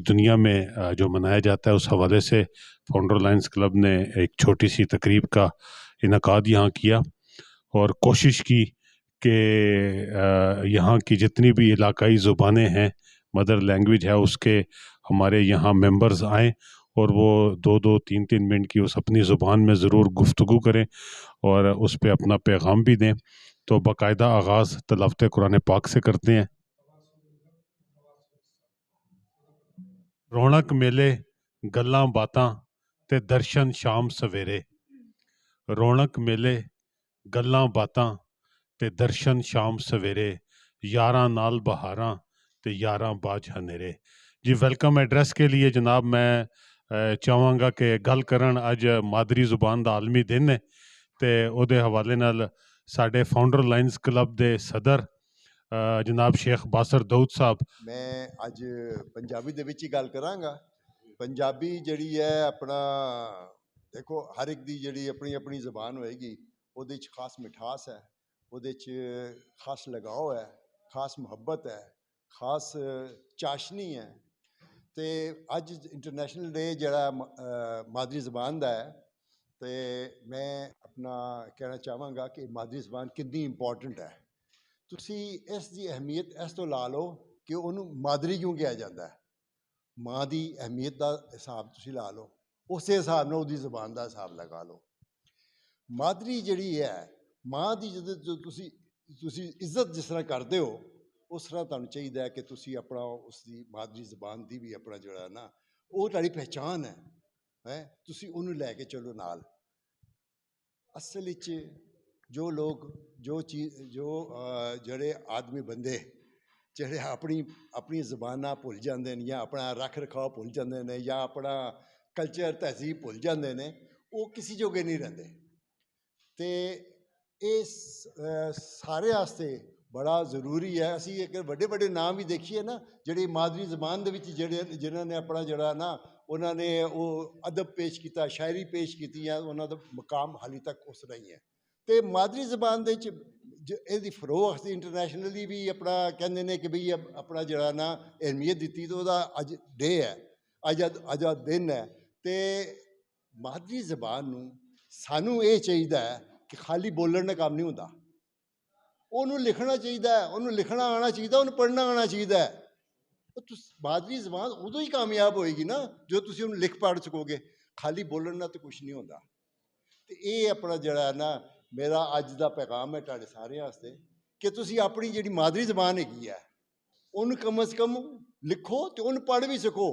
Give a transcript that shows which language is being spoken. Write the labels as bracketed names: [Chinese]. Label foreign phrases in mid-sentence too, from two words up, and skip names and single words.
[Urdu] دنیا میں جو منایا جاتا ہے، اس حوالے سے فاؤنڈر لائنز کلب نے ایک چھوٹی سی تقریب کا انعقاد یہاں کیا اور کوشش کی کہ یہاں کی جتنی بھی علاقائی زبانیں ہیں، [English] mother language [Urdu] ہے، اس کے ہمارے یہاں ممبرز آئیں اور وہ 2-3 منٹ کی اس اپنی زبان میں ضرور گفتگو کریں اور اس پہ اپنا پیغام بھی دیں۔ تو باقاعدہ آغاز تلاوت قرآن پاک سے کرتے ہیں۔ [Punjabi] رونق میلے گلاں باتاں تے درشن شام سویرے، رونق میلے گلاں باتاں تے درشن شام سویرے، یاراں نال بہاراں تے یاراں باج ہنیرے۔ جی [English] welcome address [Punjabi] کے لیے جناب میں چاہواں گا کہ گل کرن اج مادری زبان دا عالمی دن ہے تے او دے حوالے نال ساڈے فاؤنڈر لائنز کلب دے صدر جناب شیخ باسر داؤد صاحب۔ میں اج پنجابی دے وچ ہی گل کرانگا۔ پنجابی جڑی ہے اپنا دیکھو ہر ایک دی جڑی اپنی اپنی زبان ہوئے گی، او دے وچ خاص مٹھاس ہے، او دے وچ خاص لگاؤ ہے، خاص محبت ہے، خاص چاشنی ہے۔ تے اج [English] international day [Punjabi] جڑا مادری زبان دا ہے، تے میں اپنا کہنا چاہواں گا کہ مادری زبان کتنی امپورٹنٹ ہے۔ تسی اس دی اہمیت اس تو لا لو کہ انہوں مادری کیوں کہا جاتا ہے۔ ماں دی اہمیت دا حساب تسی لا لو، اسی حساب نال دی زبان دا حساب لگا لو۔ مادری جڑی ہے، ماں دی جو تسی عزت جس طرح کردے ہو، اس طرح تانوں چاہیے کہ تسی اپنا اس دی مادری زبان دی بھی اپنا جڑا ہے نا، وہ تہاڈی پہچان ہے، تسی انہوں لے کے چلو نال۔ اصل وچ جو لوگ جو جڑے آدمی بندے جڑے اپنی زباناں بھول جاندے نے، یا اپنا رکھ رکھاؤ بھول جاندے نے، یا اپنا کلچر تہذیب بھول جاندے نے، وہ کسی جوگے نہیں رہندے۔ تے اس سارے واسطے بڑا ضروری ہے۔ اسی ایک بڑے بڑے نام بھی دیکھیے نا جڑے مادری زبان دے وچ جنہاں نے اپنا جڑا نا انہاں نے وہ ادب پیش کیتا، شاعری پیش کیتی ہے، انہاں دا مقام حالی تک اس طرح ہی ہے۔ تے مادری زبان دے دی فروغ واسطے انٹرنیشنلی بھی اپنا کہندے نے کہ بھئی اپنا جڑا نا اہمیت دیتی، تو دا اج ڈے ہے، اج دن ہے۔ تے مادری زبان نوں سانوں یہ چاہیے کہ خالی بولن کا کام نہیں ہوتا، انہوں لکھنا چاہیے، انہوں لکھنا آنا چاہیے، انہوں پڑھنا آنا چاہیے۔ مادری زبان ادو ہی کامیاب ہوئے گی نا جو تسی انہوں لکھ پڑھ سکو گے، خالی بولن تو کچھ نہیں ہوتا۔ تو یہ اپنا جڑا ہے نا میرا اج دا پیغام ہے تہاڈے سارے واسطے کہ تسی اپنی جڑی مادری زبان ہے ان کم از کم لکھو تو ان پڑھ بھی سکو۔